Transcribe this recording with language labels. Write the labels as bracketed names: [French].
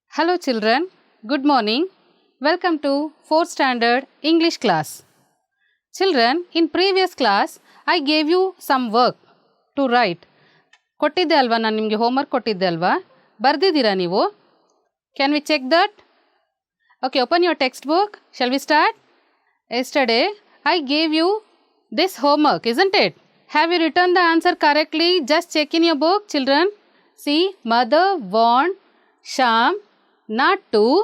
[English] Hello children, good morning. Welcome to 4th standard English class. Children, in previous class I gave you some work to write. [Kannada] ಕೊಟ್ಟಿದ್ದೆ ಅಲ್ವಾ ನಾನು ನಿಮಗೆ homework ಕೊಟ್ಟಿದ್ದೆ ಅಲ್ವಾ ಬರ್ದಿದ್ದೀರಾ ನೀವು? [English] Can we check that? Okay, open your textbook. Shall we start? Yesterday I gave you this homework, isn't it? Have you written the answer correctly? Just check in your book, children. See, mother warned Sham not to.